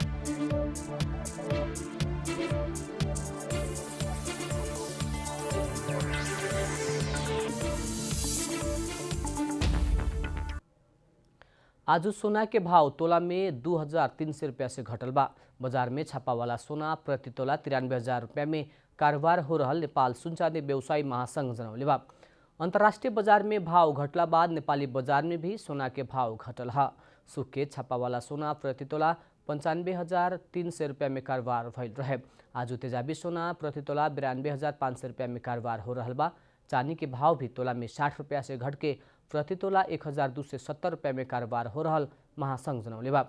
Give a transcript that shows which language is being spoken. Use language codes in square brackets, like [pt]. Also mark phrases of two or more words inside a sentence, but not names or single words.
[bho] आज सोना के भाव तोला में 2300 रुपया से घटल बा। बाजार में छापा वाला सोना प्रति तोला 93,000 रुपया में कारोबार हो रहा नेपाल सुनचांदी व्यवसायी महासंघ जनौले बा। अंतर्राष्ट्रीय बाजार में भाव घटला बाद नेपाली बाजार में भी सोना के भाव घटल है। सुख के छापा वाला सोना प्रति तोला 95,300 रुपया में कारोबार भइल रहे। आज तेजाबी सोना प्रति तोला 92,500 रुपया में कारोबार हो रहा बा। चांदी के भाव भी तोला में 60 रुपया से घट के प्रति तोला 1,270 रुपया में कारोबार हो रहा महासंघ जनौले बा।